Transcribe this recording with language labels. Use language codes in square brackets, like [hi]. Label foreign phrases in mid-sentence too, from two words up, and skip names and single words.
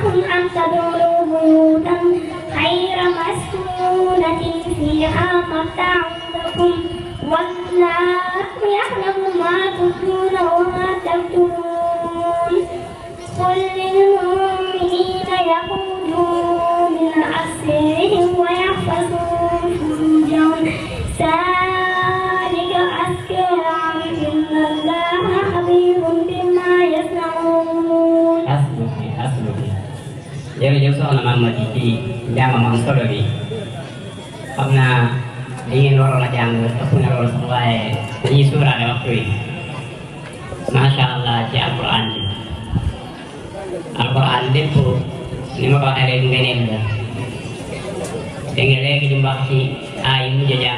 [ar] أن تدخلوا بيوتا غير مسكونة فيها متاع لكم والله يعلم ما تبدون وما تكتمون قل للمؤمنين يغضوا من أبصارهم ويحفظوا فروجهم ذلك أزكى لهم إن الله خبير بما يصنعون. Hasbuki. [wo] Jërëjëf soxna Maam Mati ci njàngam am solo bi xam naa li ngeen waroon a jàng ëpp na loolu sax waaye dañuy suuraale waxtu wi [ar] ما شاء الله [wo] ci alquran bi alquran lépp ni ma ko waxee rek ngeneen la dégg nga léegi di wax ci aay yi mujj a jàng